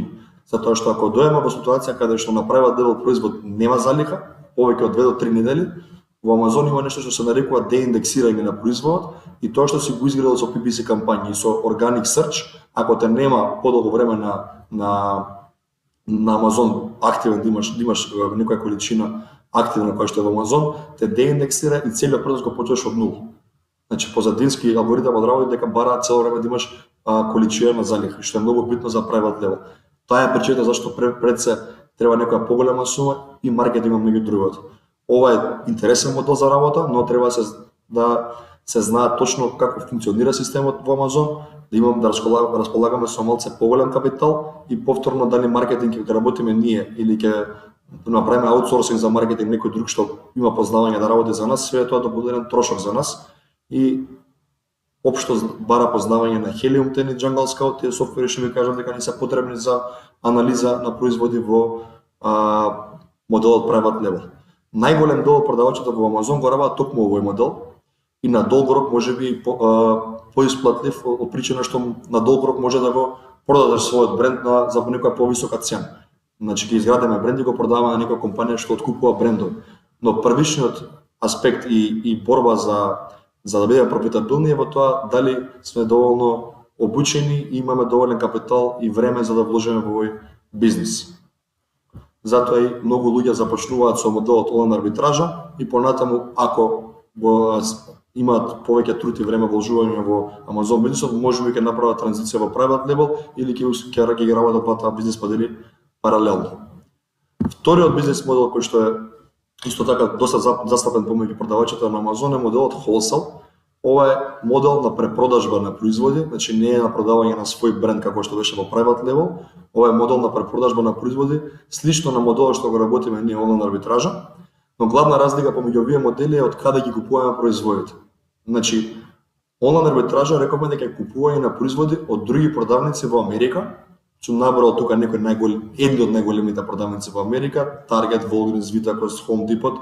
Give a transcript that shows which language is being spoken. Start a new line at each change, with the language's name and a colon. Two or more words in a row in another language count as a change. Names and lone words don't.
Macedonian: Затоа што ако дојдеме во ситуација каде што направат дел производ нема залиха, повеќе од 2 до 3 недели, во Амазон има нешто што се нарекува деиндексирање на производот и тоа што си го изградил со PPC кампањи и со
English: organic search,
Macedonian: ако те нема подолго време на Амазон активен да имаш некоја количина активна која што е во Амазон, те деиндексира и целиот процес го почнеш од нула. Значи позадински алгоритмот работи дека бара цело време да имаш количина на залиха, што е многу битно за
English: private level.
Macedonian: Таа е причината зашто пред се треба некоја поголема сума и маркетингот меѓу другото. Ова е интересен модел за работа, но треба да се знае точно како функционира системот во Амазон, да располагаме со малце поголем капитал и повторно дали маркетинг ќе работиме ние или ќе направиме аутсорсинг за маркетинг некој друг што има познавање да работи за нас, све тоа да биде еден трошок за нас и општо бара познавање на Helium 10 и Jungle Scout, тие софтвери што ви кажам дека не се потребни за анализа на производи во моделот
English: private level.
Macedonian: Најголем дел од продавачите во Амазон го работат токму овој модел и на долг рок можеби поисплатлив од причина што на долг рок може да го продадеш својот бренд за некоја повисока цена. Значи ќе изградиме бренд и го продаваме на некоја компанија што откупува брендови. Но првичниот аспект и борба за да бидеме профитабилни е во тоа дали сме доволно обучени и имаме доволен капитал и време за да вложиме во овој бизнис. Затоа и многу луѓе започнуваат со моделот онлайн арбитража и понатаму ако имаат повеќе труд и време вложување во Амазон бизнисот, можеби ќе направат транзиција во
English: private level
Macedonian: или ќе ги работат двата бизнис модели паралелно. Вториот бизнис модел кој што е исто така доста застапен помеѓу продавачите на Амазон е моделот wholesale. Ова е модел на препродажба на производи, значи не е на продавање на свој бренд како што беше во
English: private level.
Macedonian: Ова е модел на препродажба на производи, слично на моделот што го работиме ние онлайн арбитража, но главна разлика помеѓу овие модели е од каде ги купуваме производите. Значи, онлайн арбитража рекоме дека купување на производи од други продавници во Америка. Сум набрал тука едни од најголемите продавници во Америка, Target, Walgreens, Vitacos, Home Depot.